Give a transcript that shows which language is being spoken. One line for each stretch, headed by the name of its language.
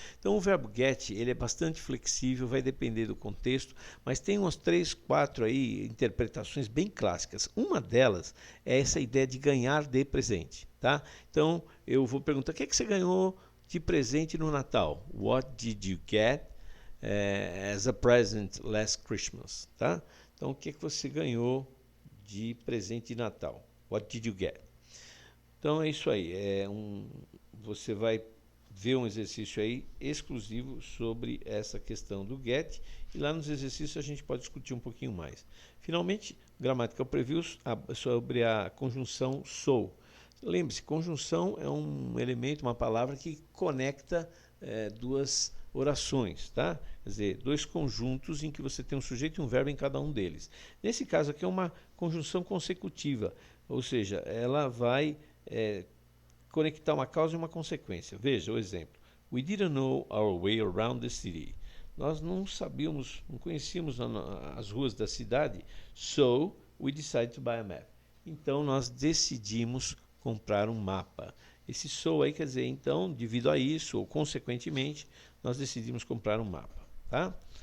Portuguese: Então o verbo get, ele é bastante flexível, vai depender do contexto, mas tem umas 3, 4 aí interpretações bem clássicas. Uma delas é essa ideia de ganhar de presente, tá? Então eu vou perguntar, o que é que você ganhou de presente no Natal?
English: What did you get as a present last Christmas, tá?
Portuguese: Então, o que você ganhou de presente de Natal?
English: What did you get?
Portuguese: Então, é isso aí. Você vai ver um exercício aí exclusivo sobre essa questão do get. E lá nos exercícios a gente pode discutir um pouquinho mais. Finalmente, Grammatical Previews sobre a conjunção so. Lembre-se, conjunção é um elemento, uma palavra que conecta duas orações, tá? Quer dizer, 2 conjuntos em que você tem um sujeito e um verbo em cada um deles. Nesse caso aqui é uma conjunção consecutiva, ou seja, ela vai conectar uma causa e uma consequência. Veja o exemplo.
English: We didn't know our way around the city.
Portuguese: Nós não sabíamos, não conhecíamos as ruas da cidade,
English: so we decided to buy a map.
Portuguese: Então nós decidimos comprar um mapa. Esse so aí quer dizer, então, devido a isso, ou consequentemente, nós decidimos comprar um mapa, tá?